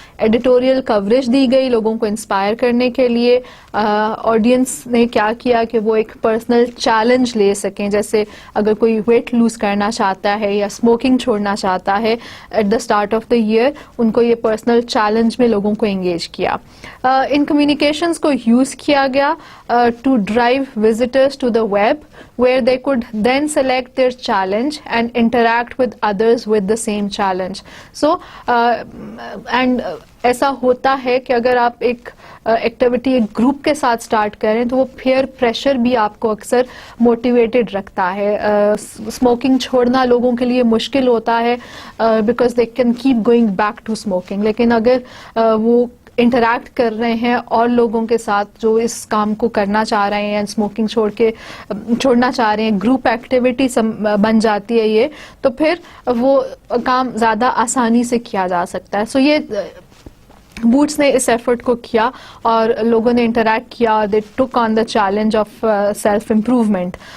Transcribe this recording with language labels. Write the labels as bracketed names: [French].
[Urdu] Editorial coverage دی گئی لوگوں کو انسپائر کرنے کے لیے. آڈینس نے کیا کیا کہ وہ ایک پرسنل چیلنج لے سکیں, جیسے اگر کوئی ویٹ لوز کرنا چاہتا ہے یا اسموکنگ چھوڑنا چاہتا ہے [English] at the start of the year, [Urdu] ان کو یہ پرسنل چیلنج میں لوگوں کو انگیج کیا. ان کمیونیکیشنز کو یوز کیا گیا [English] To drive visitors to the web where they could then select their challenge and interact with others with the same challenge. [Urdu] So and ایسا ہوتا ہے کہ اگر آپ ایک ایکٹیویٹی ایک گروپ کے ساتھ اسٹارٹ کریں تو وہ پیئر پریشر بھی آپ کو اکثر موٹیویٹڈ رکھتا ہے. اسموکنگ چھوڑنا لوگوں کے لیے مشکل ہوتا ہے [English] because they can keep going back to smoking, [Urdu] لیکن اگر وہ انٹریکٹ کر رہے ہیں اور لوگوں کے ساتھ جو اس کام کو کرنا چاہ رہے ہیں, اسموکنگ چھوڑنا چاہ رہے ہیں, گروپ ایکٹیویٹی بن جاتی ہے یہ, تو پھر وہ کام زیادہ آسانی سے کیا جا سکتا ہے. سو یہ بوٹس نے اس ایفرٹ کو کیا اور لوگوں نے انٹریکٹ کیا. [English] They took on the challenge of self improvement.